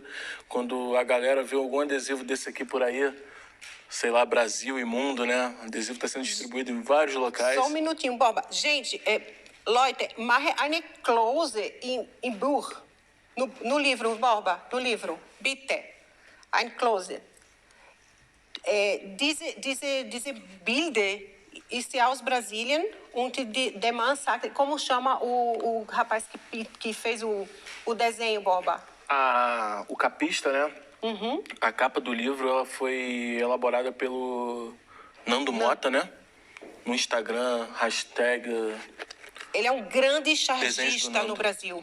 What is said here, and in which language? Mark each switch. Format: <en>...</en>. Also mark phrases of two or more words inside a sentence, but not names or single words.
<pt>Quando a galera vê algum adesivo desse aqui por aí, sei lá, Brasil e Mundo, né? O adesivo está sendo distribuído em vários locais. Só um minutinho, Borba. Gente,</pt> <de>Leute, mache eine Klose im Buch.</de> <pt>No livro, Borba, no livro. Bitte.</pt> <de>Ein Klose. Diese Bilder ist aus Brasilien und der Mann sagt...</de> <pt>Como chama o rapaz que fez o desenho, Borba? O capista, né? Uhum. A capa do livro ela foi elaborada pelo Nando Mota, né? No Instagram, hashtag... Ele é um grande chargista no Brasil.</pt>